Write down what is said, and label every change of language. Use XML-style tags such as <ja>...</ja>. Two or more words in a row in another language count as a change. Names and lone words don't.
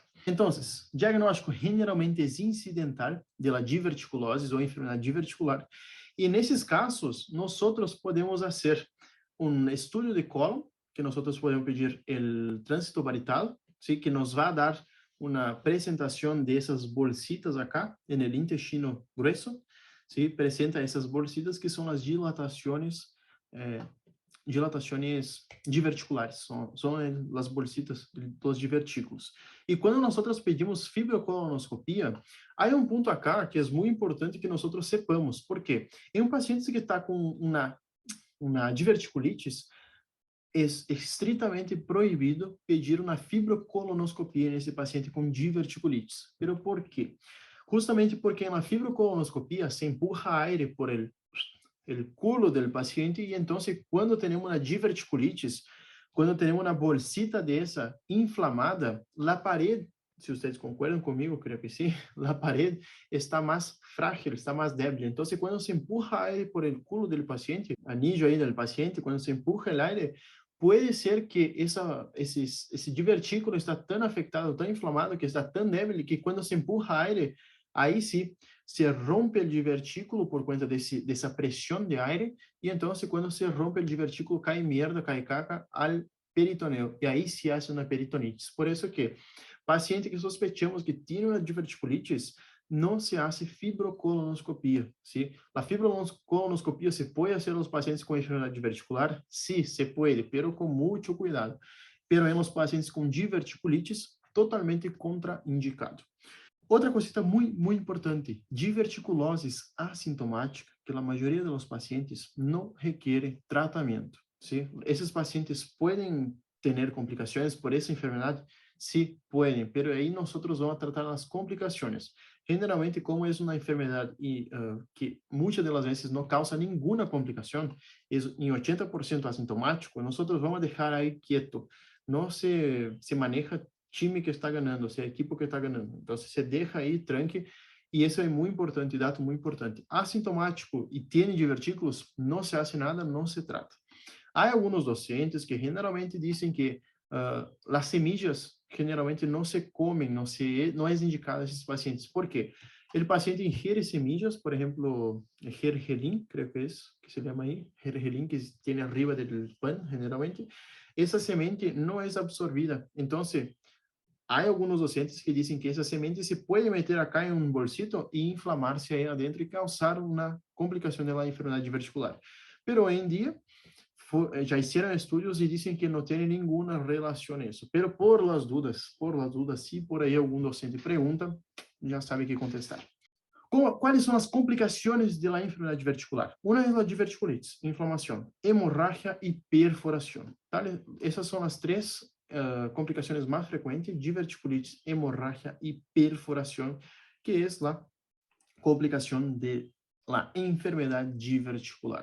<es>Entonces, diagnóstico generalmente es incidental de la diverticulosis o enfermedad diverticular, y en esos casos, nosotros podemos hacer un estudio de colon, que nosotros podemos pedir el tránsito varietal, ¿sí? Que nos va a dar una presentación de esas bolsitas acá en el intestino grueso, ¿sí? Presenta esas bolsitas que son las dilataciones diverticulares, son</es> <pt>as bolsitas dos divertículos. E quando nós pedimos fibrocolonoscopia, há ponto acá que é muito importante que nós sepamos. Por quê? Em um paciente que está com uma diverticulitis, é estritamente proibido pedir uma fibrocolonoscopia nesse paciente com diverticulitis. Pero por quê?</pt> <es>Justamente porque na fibrocolonoscopia se empurra aire por el culo del paciente y entonces cuando tenemos una diverticulitis, cuando tenemos una bolsita de esa inflamada, la pared, si ustedes concuerdan conmigo, creo que sí, la pared está más frágil, está más débil. Entonces cuando se empuja aire por el culo del paciente, anillo ahí del paciente, cuando se empuja el aire, puede ser que ese divertículo está tan afectado, tan inflamado, que está tan débil que cuando se empuja aire,</es> <pt>aí sim, se rompe o divertículo por conta dessa pressão de aire, e então, quando se rompe o divertículo, cai merda, cai caca ao peritoneu, e aí</pt> <es>se hace</es> <pt>uma peritonitis. Por isso que paciente que sospechamos que tem uma diverticulitis, não</pt> <es>se hace</es> <pt>fibrocolonoscopia, ¿sí? A fibrocolonoscopia se pode fazer nos pacientes com enfermidade diverticular? Sí, se pode, pero com muito cuidado. Pero em los pacientes com diverticulitis, totalmente contraindicado. Outra cosita muito importante, diverticulosis asintomática, que a maioria dos pacientes não requer tratamento, ¿sí? Esses pacientes podem ter complicações por essa enfermidade? Sí, podem, pero aí nós vamos tratar as complicações. Generalmente, como é uma enfermidade que muitas das vezes não causa nenhuma complicação, é em 80% asintomático, nós vamos deixar aí quieto. Não se maneja time que está ganhando,</pt> <es>o sea,</es> <pt>equipo que está ganhando. Então, você deixa aí, tranque, e isso é muito importante, dado muito importante. Asintomático e tem divertículos, não</pt> <es>se hace</es> <pt>nada, não se trata. Há alguns docentes que generalmente dizem que as semillas generalmente não se comem, não é indicado a esses pacientes. Por quê? O paciente ingiere semillas, por exemplo, gergelim, creo que se chama aí, gergelim, que tem arriba do pan, generalmente, essa semente não é absorvida. Então, há alguns docentes que dizem que essa semente se pode meter acá em um bolsito e inflamar-se aí adentro e causar uma complicação da enfermidade diverticular. Pero hoje em dia, já</pt> <es>hicieron estudios</es> <pt>e dizem que não tem nenhuma relação isso.</pt> <es>Pero por las dudas,</es> <pt>se por aí algum docente pergunta, já sabe que contestar. Quais são as complicações da enfermidade diverticular? Uma é a diverticulitis, inflamação, hemorragia e perforação. Essas são as três complicações mais frequentes: diverticulitis, hemorragia e perforação, que é a complicação</pt> <es>de la</es> <pt>enfermedade diverticular.</pt>